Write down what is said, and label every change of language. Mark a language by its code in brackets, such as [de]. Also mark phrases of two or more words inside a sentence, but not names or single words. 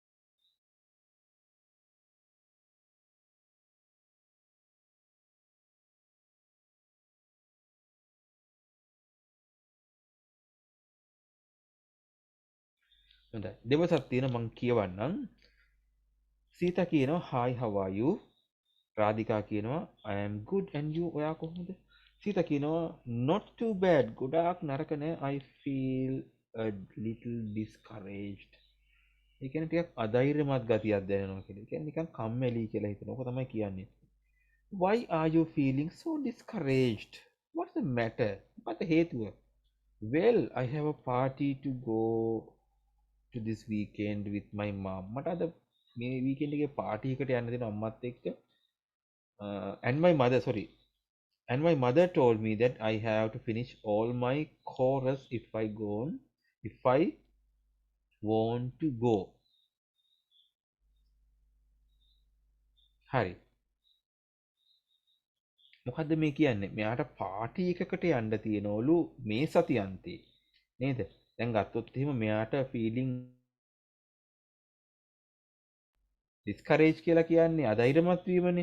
[si] හොඳයි. දෙවසක් තියෙන මං කියවන්නම්. සීතා කියනවා [en] hi how are you? [si] රාධිකා කියනවා [en] I am good and you? [si] ඔයා කොහොමද? සීතා කියනවා [en] not too bad. [si] ගොඩාක් නරක නෑ. [en] I feel a little discouraged. [si] ඒ කියන්නේ ටිකක් අධෛර්යමත් ගතියක් දැනෙනවා කියලා. ඒ කියන්නේ නිකන් කම්මැලි කියලා හිතනවා. ඔක තමයි කියන්නේ. [en] Why are you feeling so discouraged? What's the matter? [si] මොකද හේතුව? [en] Well, I have a party to go to this weekend with my mom. [si] මට අද මේ weekend එකේ party එකට යන්න දෙනවා අම්මත් එක්ක. [en] And my mother, sorry. And my mother told me that I have to finish all my chorus if I want to go. [si] හරි. මොකද්ද මේ කියන්නේ? මෙයාට පාටි එකකට යන්න තියෙනවලු මේ සතියන්තේ. නේද? දැන් ගත්තොත් එහෙම මෙයාට [en] feeling discourage [si] කියලා කියන්නේ අධෛර්යමත් වීමනේ.